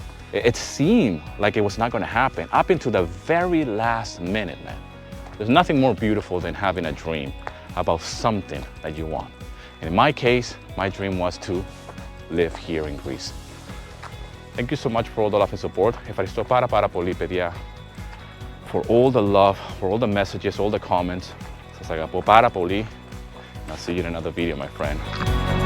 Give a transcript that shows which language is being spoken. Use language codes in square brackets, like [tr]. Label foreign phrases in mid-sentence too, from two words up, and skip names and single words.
[en] It seemed like it was not going to happen up into the very last minute, man. There's nothing more beautiful than having a dream about something that you want. And in my case, my dream was to live here in Greece. Thank you so much for all the love and support. [el] Ευχαριστώ πάρα πολύ, παιδιά, [en] for all the love, for all the messages, all the comments. [el] Σας αγαπώ πάρα πολύ. [en] And I'll see you in another video, my friend.